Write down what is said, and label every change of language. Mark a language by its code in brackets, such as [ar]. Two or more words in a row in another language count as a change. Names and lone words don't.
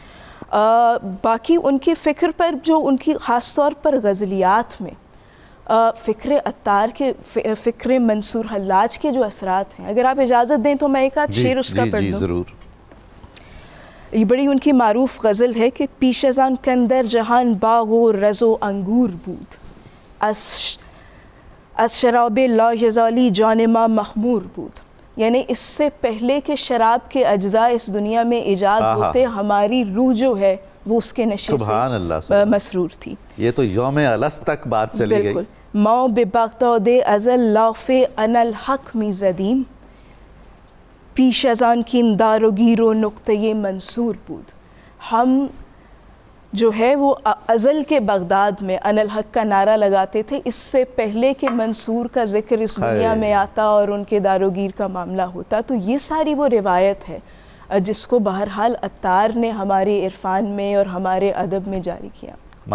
[ur] باقی ان کی فکر پر جو ان کی خاص طور پر غزلیات میں فکر عطار کے، فکر منصور حلاج کے جو اثرات ہیں، اگر آپ اجازت دیں تو میں ایک آدھ شعر اس کا پڑھ دوں۔ ضرور۔ یہ بڑی ان کی معروف غزل ہے کہ [fa] پیش از آن کندر جہان باغ و رز و انگور بود، از شراب لا یزالی جان ما مخمور بود، [ur] یعنی اس سے پہلے کہ شراب کے اجزاء اس دنیا میں ایجاد ہوتے، ہماری روح جو ہے وہ اس کے نشے سے مسرور تھی۔ یہ تو یوم الست تک بات چلی گئی۔ [fa] بالکل، ماں بے بغداد ازل لاف [ar] ان الحق [fa] می زدیم، پیش از آن کین دار و گیر و نقطۂ منصور بود۔ [ur] ہم جو ہے وہ ازل کے بغداد میں [ar] ان الحق [ur] کا نعرہ لگاتے تھے، اس سے پہلے کہ منصور کا ذکر اس دنیا میں آتا اور ان کے دار و گیر کا معاملہ ہوتا۔ تو یہ ساری وہ روایت ہے جس کو بہرحال عطار نے ہمارے عرفان میں اور ہمارے ادب میں جاری کیا۔